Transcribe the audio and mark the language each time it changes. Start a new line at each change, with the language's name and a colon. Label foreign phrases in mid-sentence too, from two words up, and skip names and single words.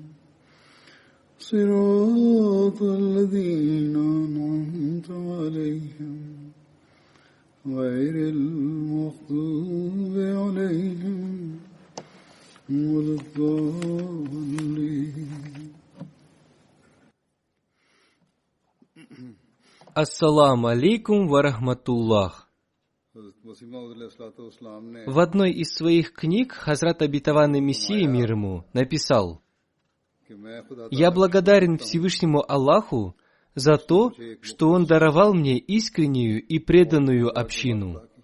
Arabic: صراط الذين أنعمت عليهم غير المغضوب عليهم ولا الضالين. السلام عليكم ورحمة الله.
Russian: В одной из своих книг Хазрат Обетованный Мессия, мир ему, написал: «Я благодарен Всевышнему Аллаху за то, что Он даровал мне искреннюю и преданную общину.